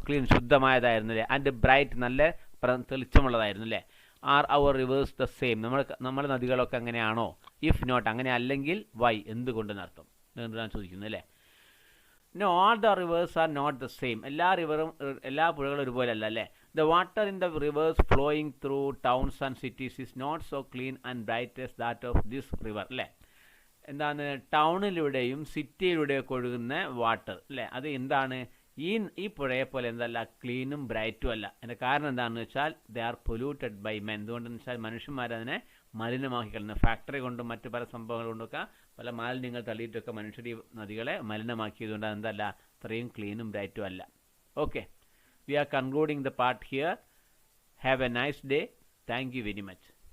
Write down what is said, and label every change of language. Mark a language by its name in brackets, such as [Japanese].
[Malayalam] Clean, ശുദ്ധമായതായിരുന്നു അല്ലേ. [English] and bright, [Malayalam] നല്ല തെളിച്ചമുള്ളതായിരുന്നു അല്ലേ. [English] Are our rivers the same? [Malayalam] നമ്മുടെ നദികളൊക്കെ അങ്ങനെയാണോ? [English] if not, [Malayalam] അങ്ങനെ അല്ലെങ്കിൽ വൈ, എന്തുകൊണ്ടെന്നർത്ഥം എന്താണ് ചോദിക്കുന്നത് അല്ലേ. [English] No, all the rivers are not the same. [Malayalam] എല്ലാ പുഴകളും ഒരുപോലെ അല്ല അല്ലേ. [English] The water in the rivers flowing through towns and cities is not so clean and bright as that of this river. [Malayalam] അല്ലേ? എന്താണ് ടൗണിലൂടെയും സിറ്റിയിലൂടെയൊക്കെ ഒഴുകുന്ന വാട്ടർ അല്ലേ, അത് എന്താണ് ഈ പുഴയെ പോലെ എന്തല്ല ക്ലീനും ബ്രൈറ്റും അല്ല. അതിൻ്റെ കാരണം എന്താണെന്ന് വെച്ചാൽ [English] They are polluted by men. [Malayalam] എന്തുകൊണ്ടെന്ന് വെച്ചാൽ മനുഷ്യന്മാരതിനെ മലിനമാക്കി കളയുന്നു. ഫാക്ടറി കൊണ്ടും മറ്റു പല സംഭവങ്ങൾ കൊണ്ടൊക്കെ പല മാലിന്യങ്ങൾ തള്ളിയിട്ടൊക്കെ മനുഷ്യർ ഈ നദികളെ മലിനമാക്കിയതുകൊണ്ട് അതെന്തല്ല അത്രയും ക്ലീനും ബ്രൈറ്റും അല്ല. [English] Okay, we are concluding the part here. Have a nice day. Thank you very much.